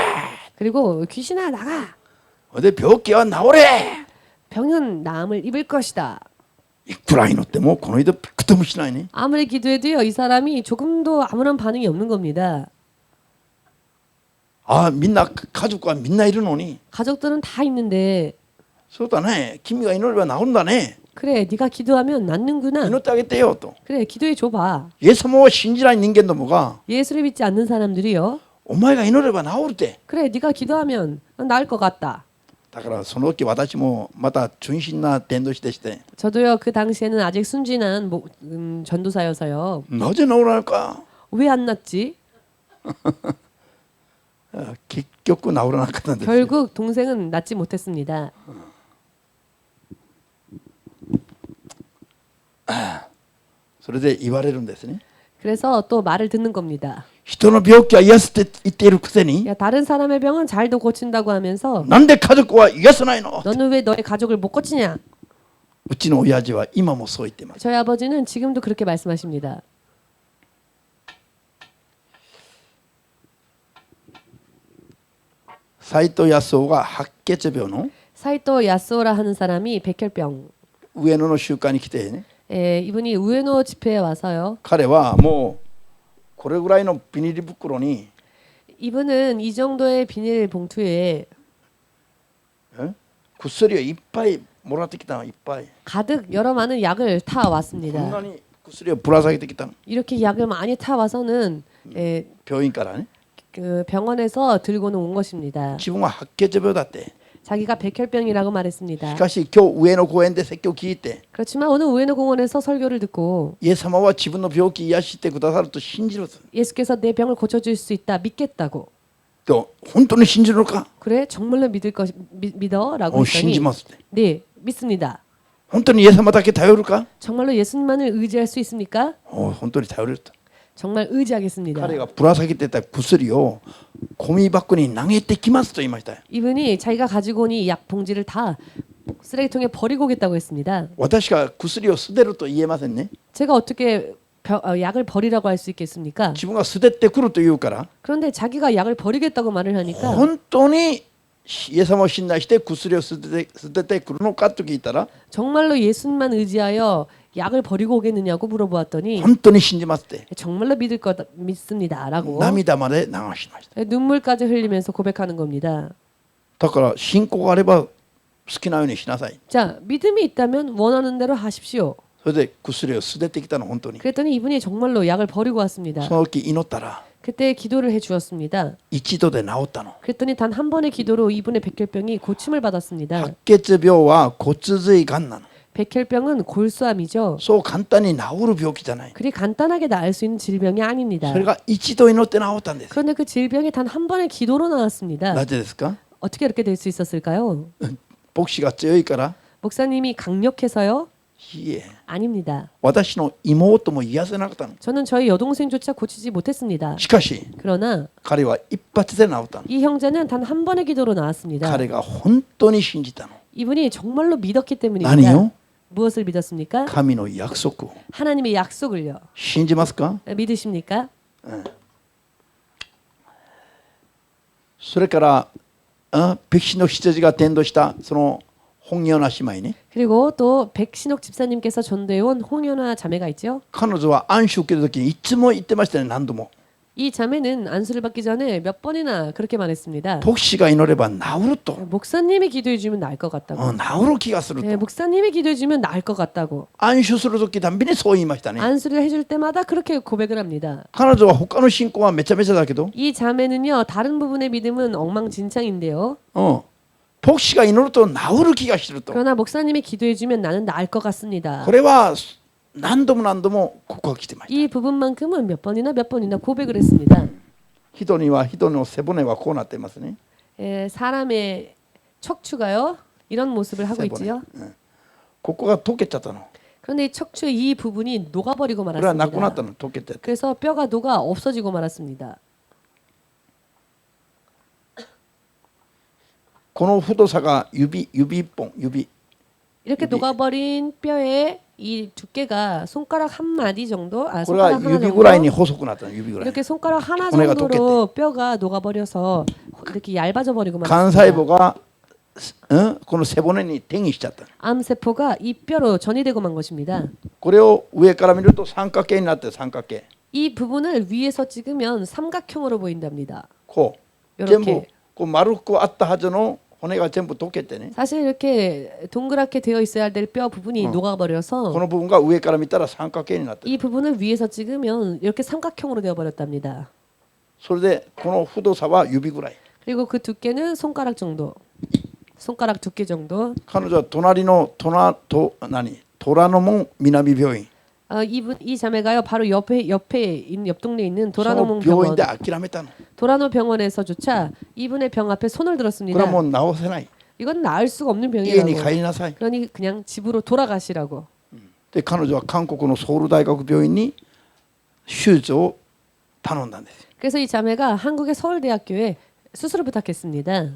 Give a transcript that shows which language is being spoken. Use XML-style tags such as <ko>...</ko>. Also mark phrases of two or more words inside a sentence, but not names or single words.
<ko>그리고 귀신아 나가.</ko> <ja>で、病気は治れ。</ja> <ko>병은 나음을 입을 것이다.</ko> <ja>いくら祈ってもこの人びくともしないね。</ja> <ko>아무리 기도해도요 이 사람이 조금도 아무런 반응이 없는 겁니다.</ko> <ja>みんな家族はみんないるのに。</ja> <ko>가족들은 다 있는데</ko> <ja>そうだね。君が祈れば治るんだね。</ja> <ko>그래 네가 기도하면 낫는구나.</ko> <ja>祈ってあげてよと。</ja> <ko>그래 기도해 줘봐.</ko> <ja>イエス様を信じない人間どもが</ja> <ko>예수를 믿지 않는 사람들이요.</ko> <ja>お前が祈れば治るって。</ja> <ko>그래 네가 기도하면 나을 것 같다.</ko> <ja>だからその時私もまた純真な伝道師でして、</ja> <ko>저도요 그 당시에는 아직 순진한 전도사여서요.</ko> <ja>なぜ治らないか。</ja> <ko>왜 안 낫지?</ko> <ja>結局治らなかったんですよ。</ja> <ko>결국 동생은 낫지 못했습니다.</ko> <ja>それで言われるんですね。</ja> <ko>그래서 또 말을 듣는 겁니다.</ko> <ja>人の病気は癒すって言っているくせに、</ja> <ko>야 다른 사람의 병은 잘도 고친다고 하면서</ko> <ja>なんで家族は癒さないの。</ja> <ko>너는 왜 너의 가족을 못 고치냐?</ko> <ja>うちの親父は今もそう言ってます。</ja> <ko>저희 아버지는 지금도 그렇게 말씀하십니다.</ko> <ja>斉藤康夫が白血病の</ja> <ko>사이토 야스오라 하는 사람이 백혈병.</ko> <ja>上野の集会に来てね、</ja> <ko>이분이 우에노 집회에 와서요.</ko> <ja>彼はもうこれぐらいのビニール袋に</ja> <ko>이분은 이 정도의 비닐 봉투에</ko> <ja>薬をいっぱいもらってきたの。いっぱい</ja> <ko>가득 여러 많은 약을 타</ko> <ja>こん</ja> <ko>왔습니다.</ko> <ja>なに薬をぶら下げてきたの。</ja> <ko>이렇게 약을 많이 타 와서는</ko> <ja>病院からね。</ja> <ko>그 병원에서 들고는 온 것입니다.</ko> <ja>自分は白血病だって。</ja> <ko>자기가 백혈병이라고</ko> <ja>し</ja> <ko>말했습니다.</ko> <ja>かし今日上野公園で説教を聞いて、</ja> <ko>그렇지만 오늘 우에노 공원에서 설교를 듣고</ko> <ja>イエス様は自分の病気癒してくださると信じる。</ja> <ko>예수께서 내 병을 고쳐줄 수 있다 믿겠다고.</ko> <ja>と本当に信じるのか。</ja> <ko>그래 정말로 믿어라고</ko> <ja>信じ</ja> <ko>했더니</ko> <ja>ますって。</ja> <ko>네 믿습니다.</ko> <ja>本当にイエス様だけ頼るか。</ja> <ko>정말로 예수님만을 의지할 수 있습니까?</ko> <ja>本当に頼れると。</ja> <ko>정말 의지하겠습니다.</ko> <ja>彼がぶら下げてた薬をゴミ箱に投げてきますと言いました。</ja> <ko>이분이 자기가 가지고 온 이 약 봉지를 다 쓰레기통에 버리고 오겠다고 했습니다.</ko> <ja>私が薬を捨てると言えませんね。</ja> <ko>제가 어떻게 약을 버리라고 할 수 있겠습니까?</ko> <ja>自分が捨ててくると言うから、</ja> <ko>그런데 자기가 약을 버리겠다고 말을 하니까</ko> <ja>本当にイエス様を信頼して薬を捨ててくるのかと聞いたら、</ja> <ko>정말로 예수님만 의지하여 약을 버리고 오겠느냐고 물어보았더니</ko> <ja>本当に信じますって</ja> <ko>정말로 믿습니다라고</ko> <ja>涙まで流しました。</ja> <ko>눈물까지 흘리면서 고백하는 겁니다.</ko> <ja>だから信仰があれば好きなようにしなさい。</ja> <ko>자, 믿음이 있다면 원하는 대로 하십시오.</ko> <ja>それで薬を捨ててきたの。本当に</ja> <ko>그랬더니 이분이 정말로 약을 버리고 왔습니다.</ko> <ja>その時祈ったら、</ja> <ko>그때 기도를 해 주었습니다.</ko> <ja>一度で治ったの。</ja> <ko>그랬더니 단 한 번의 기도로 이분의 백혈병이 고침을 받았습니다.</ko> <ja>白血病は骨髄がんなの。</ja> <ko>백혈병은 골수암이죠.</ko> <ja>そう簡単に治る病気じゃない。</ja> <ko>그리 간단하게 나을 수 있는 질병이 아닙니다.</ko> <ja>それが一度祈って治ったんです。</ja> <ko>그런데 그 질병이 단 한 번의 기도로 나왔습니다.</ko> <ja>なぜですか？</ja> <ko>어떻게 이렇게 될 수 있었을까요?</ko> <ja>牧師が強いから？</ja> <ko>목사님이 강력해서요?</ko> <ja>いえ、</ja> <ko>아닙니다.</ko> <ja>私の妹も癒せなかったの。</ja> <ko>저는 저희 여동생조차 고치지 못했습니다.</ko> <ja>しかし</ja> <ko>그러나</ko> <ja>彼は一発で治ったの。</ja> <ko>이 형제는 단 한 번의 기도로 나왔습니다.</ko> <ja>彼が本当に信じたの。</ja> <ko>이분이 정말로 믿었기 때문입니다.</ko> <ja>何を？</ja> <ko>무엇을 믿었습니까?</ko> <ja>神の約束を</ja> <ko>하나님의 약속을요.</ko> <ja>信じますか？</ja> <ko>믿으십니까?</ko> <ja>それから백신の羊が伝道したその本業な姉妹ね。</ja> <ko>그리고 또 백신옥 집사님께서 전도해온 홍연아 자매가 있죠.</ko> <ja>彼女は安守を受ける時にいつも言ってましたね。何度も</ja> <ko>이 자매는 안수를 받기 전에 몇 번이나 그렇게 말했습니다.</ko> <ja>牧師が祈れば治ると、</ja> <ko>목사님이 기도해주면 나을 것 같다고.</ko> <ja>治る気がすると</ja> <ko>네, 목사님이 기도해주면 나을 것 같다고.</ko> <ja>安守する時たんびにそう言いましたね。</ja> <ko>안수를 해줄 때마다 그렇게 고백을 합니다.</ko> <ja>彼女は他の信仰はめちゃめちゃだけど、</ja> <ko>이 자매는요 다른 부분의 믿음은 엉망진창인데요.</ko> <ja>牧師が祈ると治る気がすると。</ja> <ko>그러나 목사님이 기도해주면 나는 나을 것 같습니다.</ko> <ja>これは何度も何度も告白してました。</ja> <ko>이 부분만큼은 몇 번이나 고백을 했습니다.</ko> <ja>人には人の背骨はこうなっていますね。</ja> <ko>사람의 척추가요 이런 모습을 하고</ko> <ja>背骨</ja> <ko>있지요.</ko> <ja>ここが溶けちゃったの。</ja> <ko>그런데 이 척추의 이 부분이 녹아버리고</ko> <ja>これはなくなっ</ja> <ko>말았습니다.</ko> <ja>たの。溶けて。</ja> <ko>그래서 뼈가 녹아 없어지고 말았습니다.</ko> <ja>この太さが指一本指</ja> <ko>이렇게 녹아버린 뼈의 이 두께가 손가락 한 마디 정도,</ko> <ja>これは</ja> <ko>손가락 하나</ko> <ja>指ぐらいに</ja> <ko>정도.</ko> <ja>細くなったの。指ぐらい</ja> <ko>이렇게 손가락 하나</ko> <ja>骨が</ja> <ko>정도로 뼈가 녹아버려서 이렇게 얇아져 버리고</ko> <ja>幹細胞</ja> <ko>말았습니다.</ko> <ja>が、この背骨に転移しちゃった。</ja> <ko>암세포가 이 뼈로 전이되고 만 것입니다.</ko> <ja>これを上から見ると三角形になって三角形</ja> <ko>이 부분을 위에서 찍으면 삼각형으로 보인답니다.</ko> <ja>こう</ja> <ko>이렇게</ko> <ja>全部こう丸くあったはずの骨が全部溶けてね、</ja> <ko>사실 이렇게 동그랗게 되어 있어야 될 뼈 부분이</ko> <ja>こ</ja> <ko>녹아버려서</ko> <ja>の部分が上から見たら三角形になってる。</ja> <ko>이 부분을 위에서 찍으면 이렇게 삼각형으로 되어 버렸답니다.</ko> <ja>それでこの太さは指ぐらい。</ja> <ko>그리고 그 두께는 손가락 정도, 손가락 두께 정도.</ko> <ja>彼女は隣の虎ノ門南病院</ja> <ko>이 자매가요 바로 옆에 있는 옆 동네에 있는</ko> <ja>そ</ja> <ko>도라노몽</ko> <ja>の病院</ja> <ko>병원,</ko> <ja>で諦めたの。</ja> <ko>도라노 병원에서조차 이분의 병 앞에 손을</ko> <ja>これは</ja> <ko>들었습니다.</ko> <ja>もう治せない。</ja> <ko>이건 나을 수가 없는</ko> <ja>家に</ja> <ko>병이라고.</ko> <ja>帰りなさい。</ja> <ko>그러니 그냥 집으로 돌아가시라고.</ko> <ja>で彼女は韓国のソウル大学病院に手術を頼んだんです。</ja> <ko>그래서 이 자매가 한국의 서울대학교에 수술을 부탁했습니다.</ko>